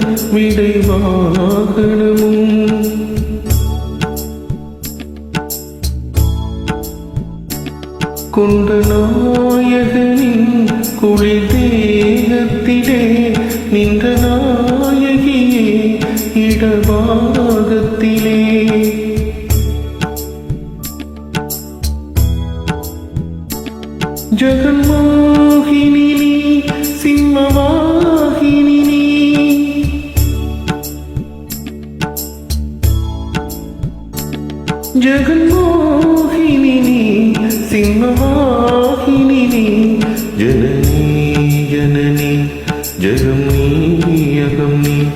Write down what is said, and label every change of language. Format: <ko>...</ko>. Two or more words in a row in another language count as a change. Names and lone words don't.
<ta>விடைவாகனமும் கொண்ட நாயகனின் குளிர் தேகத்திலே நின்ற நாயகியே</ta> <sa>இடபாகத்திலே जगन्मोहिनी सिंहवाहिनी जगन्मोहिनी सिंहवाहिनी जननी जननी जगमनी अगमनी</sa>